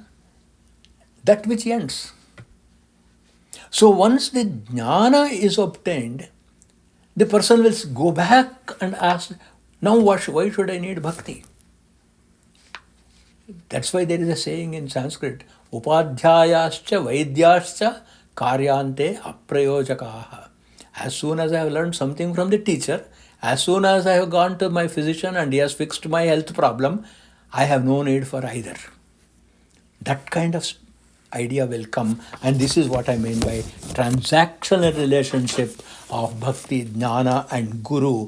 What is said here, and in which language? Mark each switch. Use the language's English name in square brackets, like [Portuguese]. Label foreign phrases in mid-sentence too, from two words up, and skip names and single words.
[English] That which ends. So once the jnana is obtained, the person will go back and ask, now why should I need bhakti? That's why there is a saying in Sanskrit, [Sanskrit] upadhyayascha vaidyascha karyante aprayojakaha. [English] As soon as I have learned something from the teacher, as soon as I have gone to my physician and he has fixed my health problem, I have no need for either. That kind of idea will come, and this is what I mean by transactional relationship of bhakti, jnana and guru.